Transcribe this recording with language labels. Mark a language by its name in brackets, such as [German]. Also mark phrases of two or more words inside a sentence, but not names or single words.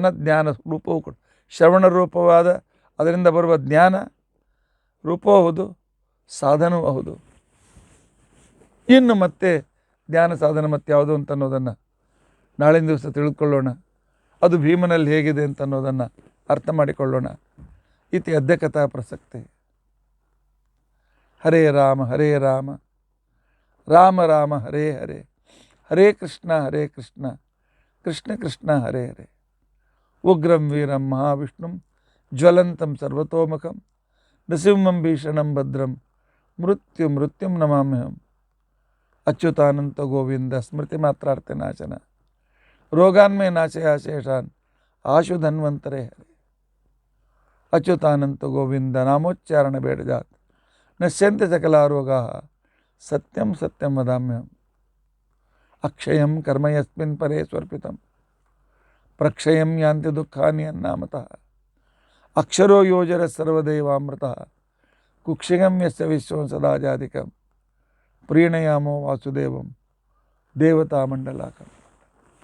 [Kannada] ಜ್ಞಾನ ರೂಪವೂ ಕೂಡ ಶ್ರವಣ ರೂಪವಾದ ಅದರಿಂದ ಬರುವ ಜ್ಞಾನ ರೂಪವೂ ಹೌದು, ಸಾಧನವೂ ಹೌದು. ಇನ್ನು ಮತ್ತೆ ಜ್ಞಾನ ಸಾಧನ ಮತ್ತು ಯಾವುದು ಅಂತ ಅನ್ನೋದನ್ನು ನಾಳಿನ ದಿವಸ ತಿಳ್ಕೊಳ್ಳೋಣ. ಅದು ಭೀಮನಲ್ಲಿ ಹೇಗಿದೆ ಅಂತ ಅನ್ನೋದನ್ನು ಅರ್ಥ ಮಾಡಿಕೊಳ್ಳೋಣ. [Sanskrit] ಇತಿ ಅದ್ಯ ಕಥಾ ಪ್ರಸಕ್ತಿ. ಹರೇ ರಾಮ ಹರೇ ರಾಮ ರಾಮ ರಾಮ ಹರೇ ಹರೇ, ಹರೇ ಕೃಷ್ಣ ಕೃಷ್ಣ ಕೃಷ್ಣ ಹರೇ ಹರೇ. ಉಗ್ರಂ ವೀರಂ ಮಹಾವಿಷ್ಣುಂ ಜ್ವಲಂತಂ ಸರ್ವತೋಮುಖಂ ನೃಸಿಂಹಂ ಭೀಷಣಂ ಭದ್ರಂ ಮೃತ್ಯುಂ ನಮಾಮ್ಯಹಂ. ಅಚ್ಯುತಾನಂತ ಗೋವಿಂದ ಸ್ಮೃತಿ ಮಾತ್ರಾರ್ಥ ನಾಶನ ರೋಗಾನ್ಮೇ ನಾಶಯ ಶೇಷಾನ್ ಆಶು ಧನ್ವಂತರೇ ಹರೇ. ಅಚ್ಯುತಾನಂತ ಗೋವಿಂದ ನಾಮೋಚ್ಚಾರಣ ಬೇಡಜಾತ್ ನಶ್ಯಂತೆ ಸಕಲಾ ರೋಗಾ ಸತ್ಯಂ ಸತ್ಯಂ ವದಾಮ್ಯಹಂ. ಅಕ್ಷಯಂ ಕರ್ಮ ಯಸ್ಮಿನ್ ಪರೇ ಸ್ವರ್ಪಿತಂ ಪ್ರಕ್ಷಯಂ ಯಾಂತಿ ದುಃಖಾನಿ ಅನ್ನಾಮತಃ. ಅಕ್ಷರೋ ಯೋಜರ ಸರ್ವದೇವಾಮೃತಃ ಕುಕ್ಷಿಗಂ ಯಸ್ಯ ವಿಶ್ವಂ ಸದಾ ಜಾಧಿಕಂ ಪ್ರೀಣಯಾಮೋ ವಾಸುದೇವಂ ದೇವತಾಮಂಡಲಾಕಂ.